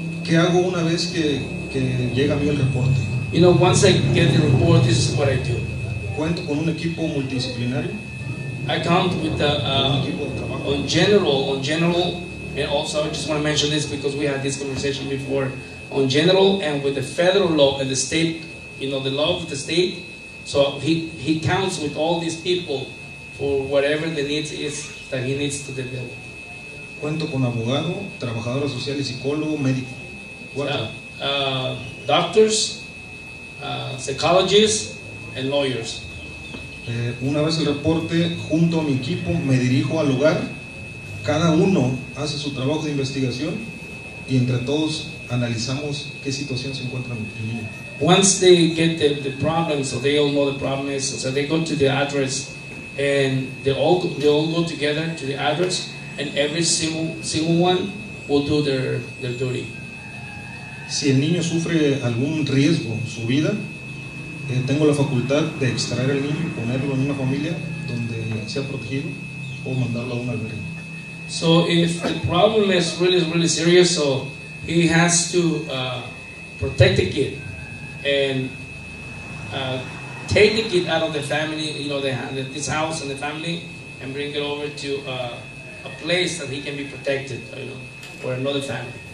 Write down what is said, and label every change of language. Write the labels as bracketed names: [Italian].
[Spanish] ¿Qué hago una vez que llega a mí el reporte? [English] Once I get the report, this is what I do. [Spanish] Cuento con un equipo multidisciplinario, [English] I count with [Spanish] un [English] the [Spanish] equipo de trabajo. [English] on general, and also I just want to mention this because we had this conversation before. On general and with the federal law and the state, the law of the state. So he counts with all these people for whatever the needs is that he needs to develop. [Spanish] Cuento con abogado, trabajadora social y psicólogo, médico. Cuatro. [English] Doctors, psychologists, and lawyers. [Spanish] Una vez el reporte, junto a mi equipo, me dirijo al hogar. Cada uno hace su trabajo de investigación y entre todos analizamos qué situación se encuentra el niño. [English] Once they get the problem, so they all know the problem is, so they go to the address and they all go together to the address and every single one will do their duty. [Spanish] Si el niño sufre algún riesgo en su vida, tengo la facultad de extraer al niño y ponerlo en una familia donde sea protegido o mandarlo a un albergue. [English] So if the problem is really serious, so he has to protect the kid and take the kid out of the family, this house and the family, and bring it over to a place that he can be protected, or another family.